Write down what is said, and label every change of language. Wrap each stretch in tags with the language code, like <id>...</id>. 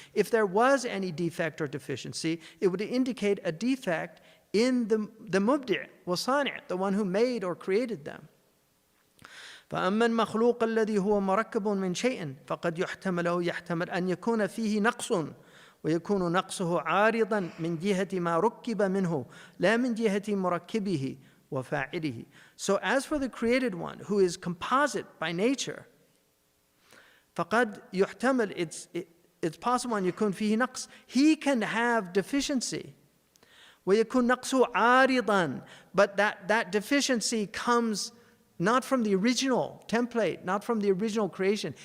<en>If there was any defect or deficiency, it would indicate a defect in the mubdi' وَصَانِع, the one who made or created them.</en> <ar>فأما المخلوق الذي هو مركب من شيء فقد يحتمل أن يكون فيه نقص ويكون نقصه عارضا من جهة ما ركب منه لا من جهة مركبه وفاعله.</ar> <en>So as for the created one who is composite by nature,</en> <ar>فقد يحتمل,</ar> <en>it's possible</en> <ar>أن يكون فيه نقص.</ar> <en>He can have deficiency.</en> <ar>ويكون نقصه عارضا,</ar> <en>but that deficiency comes not from the original template, not from the original creation.</en>